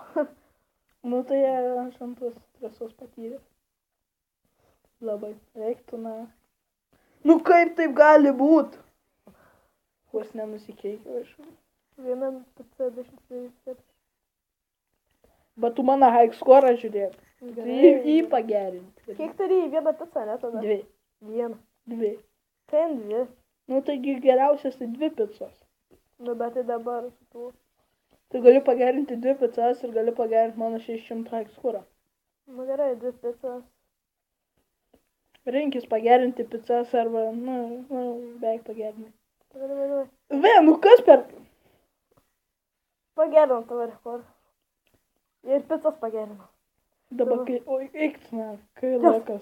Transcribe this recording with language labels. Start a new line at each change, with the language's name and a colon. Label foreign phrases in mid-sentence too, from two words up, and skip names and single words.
Lithuanian: Nu tai aš ant tos stresos patyręs. Labai. Reiktų, na. Nu kaip taip gali būt? Vos nenusikeikiau iš. Viena pica 207. Bet tu mano
English: high score
Lithuanian: žiūrėk. Tai jį pagerinti. Kiek turi vieną picą, ne tada? 2. Vieną. 2. Ten 2. Nu taigi geriausias tai 2 picos. Nu bet tai dabar su tuo. Tu gali pagerinti 2 picas ir gali pagerinti mano 600
English: high score.
Lithuanian: Nu gerai, 2 picas. Rinkis pagerinti picas arba, beveik pagerinti. Gerai. Nu kas per... Pagerinam tavo rekordą. Ir picas pagerinam. Dabar kai... Oi, eik, na, kai lokas.